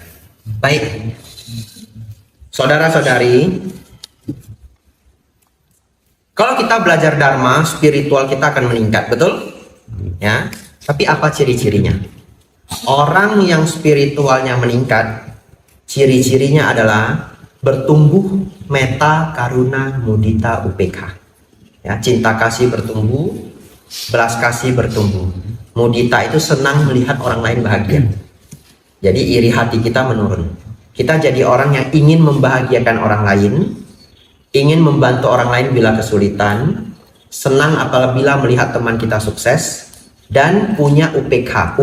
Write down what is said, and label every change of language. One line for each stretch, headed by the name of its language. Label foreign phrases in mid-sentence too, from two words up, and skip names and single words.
Indonesian: Baik, saudara-saudari, kalau kita belajar Dharma, spiritual kita akan meningkat, betul? Ya. Tapi apa ciri-cirinya? Orang yang spiritualnya meningkat, ciri-cirinya adalah bertumbuh
Pali: metta, karuna, mudita, upekha.
Indonesian: Ya, cinta kasih bertumbuh, belas kasih bertumbuh. Mudita itu senang melihat orang lain bahagia. Jadi iri hati kita menurun. Kita jadi orang yang ingin membahagiakan orang lain, ingin membantu orang lain bila kesulitan, senang apabila melihat teman kita sukses, dan punya UPK.